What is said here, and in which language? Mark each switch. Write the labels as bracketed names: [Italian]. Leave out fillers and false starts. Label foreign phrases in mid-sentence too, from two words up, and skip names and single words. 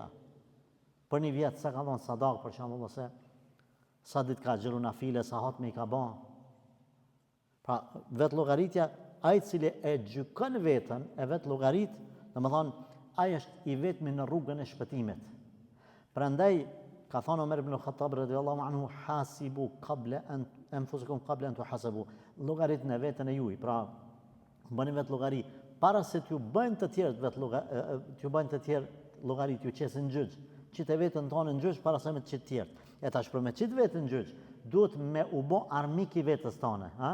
[Albanian] Për një vjet sa ka dhënë sadak për shembull ose sa ditë ka xhiru na file, sa hatme i ka bën. Pra vet llogaritja, ai i cili e gjykon veten e vet llogarit, domethënë ai është i vetmi në rrugën e shpëtimit. Prandaj ka thënë Omer ibn Khattab [Arabic] رضي الله عنه, حاسبوا قبل أن أنفسكم قبل أن تحاسبوا. [Albanian] Llogaritën e veten e juaj, pra bëni vetë llogari para se t'ju bëjnë të tjerë vetë llogarit ju qesin gjyq, qitë vetën tonë në gjyq para se me të qitë tjerë. E tash për me qitë vetën në gjyq, duhet me u bo armik i vetës tonë, ha?